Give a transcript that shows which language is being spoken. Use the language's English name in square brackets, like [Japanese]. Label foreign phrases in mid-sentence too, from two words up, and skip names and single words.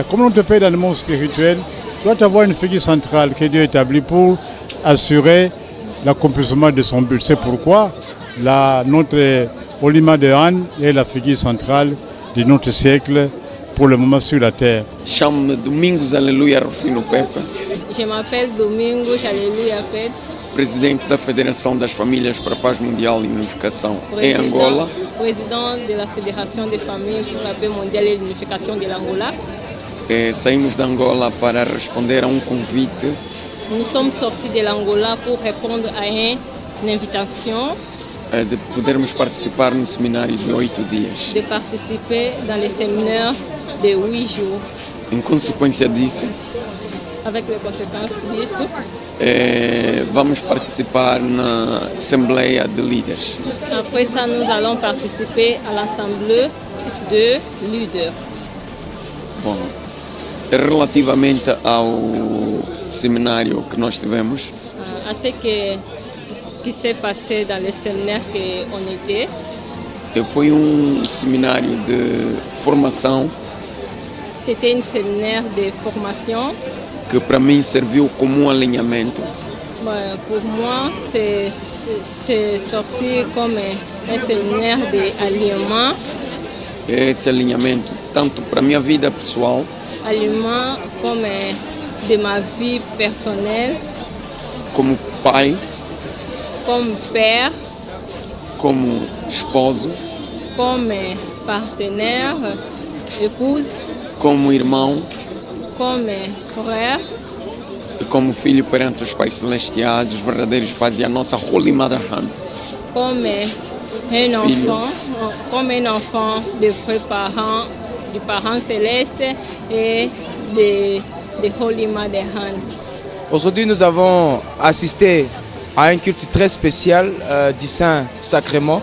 [French] Comme notre père dans le monde spirituel doit avoir une figure centrale que Dieu établit pour assurer l'accomplissement de son but. C'est pourquoi notre Olima de Han est la figure centrale de notre siècle pour le moment sur la terre. [Portuguese] Chamo-me Domingos Aleluia Rufino Pepe, [French] Je m'appelle Domingos Aleluia Pepe, [Portuguese] presidente da Federação das Famílias para a Paz Mundial e Unificação em Angola. [French] président de la Fédération des familles pour la paix mondiale et l'unification de l'Angola. [Portuguese] Saímos de Angola para responder a convite [French] Nous sommes sortis de l'Angola pour répondre à une invitation [Portuguese] de podermos participar no seminário de 8 dias. [French] de participer dans les séminaires de 8 jours. [Portuguese] Em consequência disso, [French] Avec les conséquences disso, [Portuguese] vamos participar na Assembleia de Líderes. [French] après ça, nous allons participer à l'Assemblée de leaders. [Portuguese] Bom, relativamente ao seminário que nós tivemos, [French] À ce qui s'est passé dans les séminaires qu'on était, [Portuguese] foi seminário de formação [French] c'était un séminaire de formation. [Portuguese] que para mim serviu como alinhamento [French] Pour moi, c'est sorti comme un séminaire d'alignement, [Portuguese] esse alinhamento tanto para a minha vida pessoal [French] alignement comme de ma vie personnelle, [Portuguese] como pai, [French] comme père, [Portuguese] como esposo, [French] comme partenaire, épouse, [Portuguese] como irmão [French] comme frère, [Portuguese] e como filho perante os pais celestiais, os verdadeiros pais e a nossa [English] Holy Mother [Portuguese] Han. [French] comme un enfant de vrais parents, du parent céleste et de [English] Holy Mother [French] Han. Aujourd'hui, nous avons assisté à un culte très spécial du Saint-Sacrement.